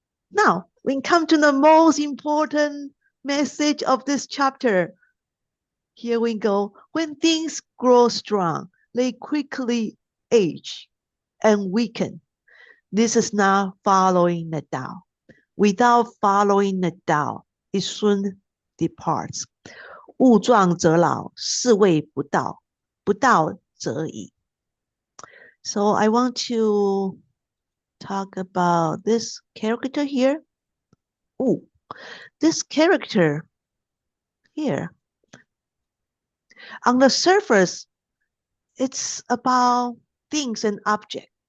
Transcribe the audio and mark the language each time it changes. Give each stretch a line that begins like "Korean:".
English: Now, we come to the most important message of this chapter. Here we go. When things grow strong, they quickly age and weaken. This is not following the Tao. Without following the Tao, it soon departs.
Chinese: 物壮则老，是谓不道，不道则已.
English: So I want to talk about this character here. This character here. On the surface, it's about things and objects.